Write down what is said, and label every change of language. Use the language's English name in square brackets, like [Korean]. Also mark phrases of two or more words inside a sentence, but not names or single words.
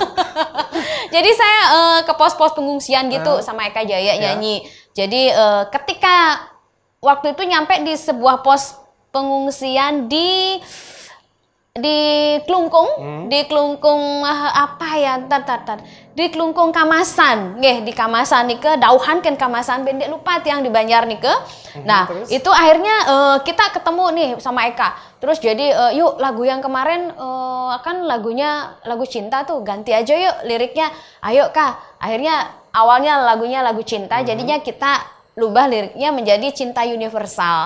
[Indonesian] Jadi saya ke pos-pos pengungsian gitu sama Eka Jaya nyanyi. Jadi ketika waktu itu nyampe di sebuah pos pengungsian di Klungkung, di Klungkung apa ya? Di Klungkung Kamasan, nggih, di Kamasan nih ke dauhan kan Kamasan bendek lupa yang di Banjar nih ke. Nah, terus? Itu akhirnya kita ketemu nih sama Eka. Terus jadi yuk lagu yang kemarin kan lagu cinta tuh ganti aja yuk liriknya. Ayo Kak. Akhirnya awalnya lagunya lagu cinta, jadinya kita lubah liriknya menjadi cinta universal.